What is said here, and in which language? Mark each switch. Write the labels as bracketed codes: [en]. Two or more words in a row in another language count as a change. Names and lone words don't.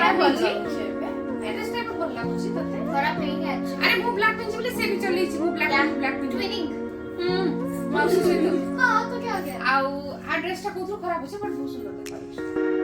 [or] ଲାଗୁଛି ଲାଗୁଛି ଏବେ। ଏ ଡ୍ରେସ୍ ଟା ଭଲ ଲାଗୁଛି ତତେ ଖରାପ ହେଇନି ଅଛି ଆରେ ମୁଁ ବ୍ଲାକ୍ ପିନ୍ଧି ବୋଲି ସେ ବି ଚଲେଇଛି ମୁଁ ବ୍ଲାକ୍ ପିନ୍ଧି ट्विनिंग ମାଉସୀ ସହିତ [hi] हाँ तो क्या हो गया [or] ଆଉ ଆ ଡ୍ରେସ୍ ଟା କୋଉଥିରୁ ଖରାପ ଅଛି ବଟ୍ ବହୁତ ସୁନ୍ଦର ଦେଖାଯାଉଛି